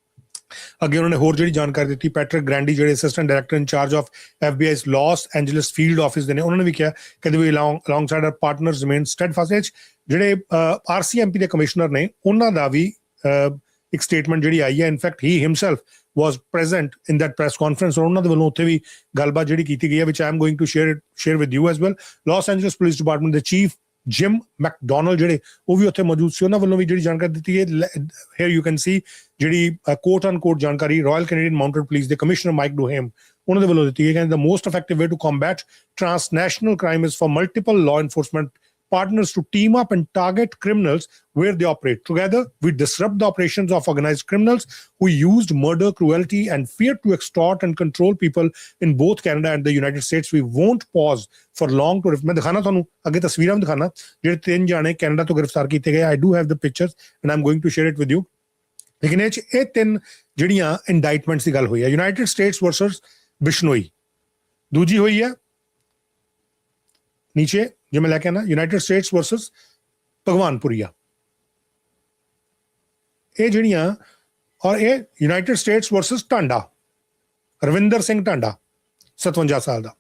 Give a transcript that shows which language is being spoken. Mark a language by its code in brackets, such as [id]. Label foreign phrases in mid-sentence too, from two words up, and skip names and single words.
[pa] ਅੱਗੇ ਉਹਨਾਂ ਨੇ ਹੋਰ ਜਿਹੜੀ ਜਾਣਕਾਰੀ ਦਿੱਤੀ, ਪੈਟਰਿਕ ਗ੍ਰੈਂਡੀ ਜਿਹੜੇ [en] Assistant Director In-charge of FBI's Los Angeles Field Office [pa] ਦੇ ਨੇ, ਉਹਨਾਂ ਨੇ ਵੀ ਕਿਹਾ ਕਿ [en] We alongside our partners remain steadfast. [pa] ਜਿਹੜੇ RCMP ਦੇ ਕਮਿਸ਼ਨਰ ਨੇ, ਉਹਨਾਂ ਦਾ ਵੀ ਇੱਕ ਸਟੇਟਮੈਂਟ ਜਿਹੜੀ ਆਈ ਹੈ। [en] in fact he himself was present in that press conference, [pa] ਔਰ ਉਹਨਾਂ ਦੇ ਵੱਲੋਂ ਉੱਥੇ ਵੀ ਗੱਲਬਾਤ ਜਿਹੜੀ ਕੀਤੀ ਗਈ ਹੈ, [en] which I am going to share with you as well. [pa] Los Angeles Police Department ਦੇ ਚੀਫ ਜਿਮ ਮੈਕਡੋਨਲਡ ਜਿਹੜੇ ਉਹ ਵੀ ਉੱਥੇ ਮੌਜੂਦ ਸੀ, ਉਹਨਾਂ ਵੱਲੋਂ ਵੀ ਜਿਹੜੀ ਜਾਣਕਾਰੀ ਦਿੱਤੀ ਹੈ। [en] Here you can see [pa] ਜਿਹੜੀ [en] quote unquote [pa] ਜਾਣਕਾਰੀ ਰਾਇਲ ਕੈਨੇਡੀਅਨ ਮਾਊਂਟਡ ਪੁਲਿਸ ਦੇ ਕਮਿਸ਼ਨਰ ਮਾਈਕ ਡੂਹੇਮ, ਉਹਨਾਂ ਦੇ ਵੱਲੋਂ ਦਿੱਤੀ ਹੈ। [en] ਕਹਿੰਦੇ the most effective way to combat transnational crime is for multiple law enforcement partners to team up and target criminals where they operate. Together, we disrupt the operations of organized criminals who used murder, cruelty, and fear to extort and control people in both Canada and the United States. We won't pause for long to... [hi] मैं दिखाना [pa] ਤੁਹਾਨੂੰ ਅੱਗੇ ਤਸਵੀਰਾਂ ਵੀ ਦਿਖਾਣਾ, ਜਿਹੜੇ 3 ਜਾਣੇ ਕੈਨੇਡਾ ਤੋਂ ਗ੍ਰਿਫਤਾਰ ਕੀਤੇ ਗਏ। [en] I do have the pictures and I'm going to share it with you. [pa] ਲੇਕਿਨ ਇਹ 3 ਜਿਹੜੀਆਂ ਇੰਡਾਈਟਮੈਂਟਸ ਦੀ ਗੱਲ ਹੋਈ ਹੈ, ਯੂਨਾਈਟਿਡ ਸਟੇਟਸ ਵਰਸਸ ਬਿਸ਼ਨੋਈ। ਦੂਜੀ ਹੋਈ ਹੈ ਨੀਚੇ ਜੇ ਮੈਂ ਲੈ ਕੇ ਆਣਾ, ਯੂਨਾਈਟਿਡ ਸਟੇਟਸ ਵਰਸਸ ਭਗਵਾਨਪੁਰੀਆ। ਇਹ ਜਿਹੜੀਆਂ, ਔਰ ਇਹ ਯੂਨਾਈਟਿਡ ਸਟੇਟਸ ਵਰਸਸ ਢਾਂਡਾ, ਰਵਿੰਦਰ ਸਿੰਘ ਢਾਂਡਾ 57 ਸਾਲ ਦਾ।